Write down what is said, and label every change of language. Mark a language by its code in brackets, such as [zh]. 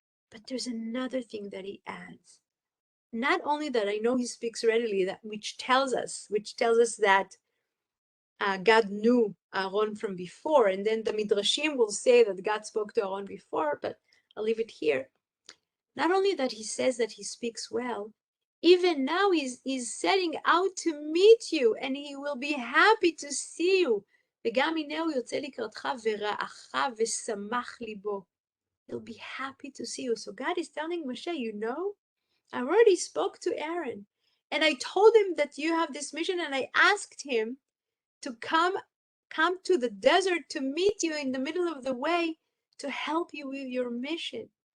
[en] But there's another thing that he adds. Not only that I know he speaks readily, which tells us that God knew Aaron from before, and then the Midrashim will say that God spoke to Aaron before, but I'll leave it here. Not only that he says that he speaks well, even now he's setting out to meet you, and he will be happy to see you. [he] וגם הנה הוא יוצא לקראתך ורעך ושמח ליבו. [en] He'll be happy to see you. So God is telling Moshe, I already spoke to Aaron, and I told him that you have this mission, and I asked him to come to the desert to meet you in the middle of the way to help you with your mission.